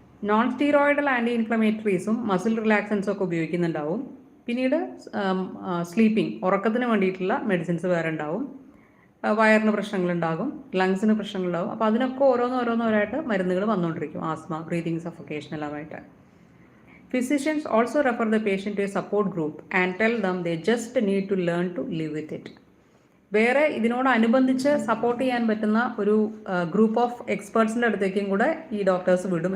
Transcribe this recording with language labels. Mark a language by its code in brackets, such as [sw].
[ml] Non steroidal anti ഇൻഫ്ലമേറ്ററീസും muscle റിലാക്സൻസും ഒക്കെ ഉപയോഗിക്കുന്നുണ്ടാവും. പിന്നീട് sleeping, ഉറക്കത്തിന് വേണ്ടിയിട്ടുള്ള മെഡിസിൻസ് വേറെ ഉണ്ടാവും. വയറിന് പ്രശ്നങ്ങളുണ്ടാകും, ലങ്സിന് പ്രശ്നങ്ങളുണ്ടാകും. അപ്പോൾ അതിനൊക്കെ ഓരോന്നോരോന്നോരായിട്ട് മരുന്നുകൾ വന്നുകൊണ്ടിരിക്കും, ആസ്മ, ബ്രീതിങ് സഫോക്കേഷൻ എല്ലാമായിട്ട്. [en] Physicians also refer the patient to a support group and tell them they just need to learn to live with it. [ml] വേറെ ഇതിനോടനുബന്ധിച്ച് സപ്പോർട്ട് ചെയ്യാൻ പറ്റുന്ന ഒരു ഗ്രൂപ്പ് ഓഫ് എക്സ്പേർട്സിൻ്റെ അടുത്തേക്കും കൂടെ ഈ ഡോക്ടേഴ്സ് വിടും.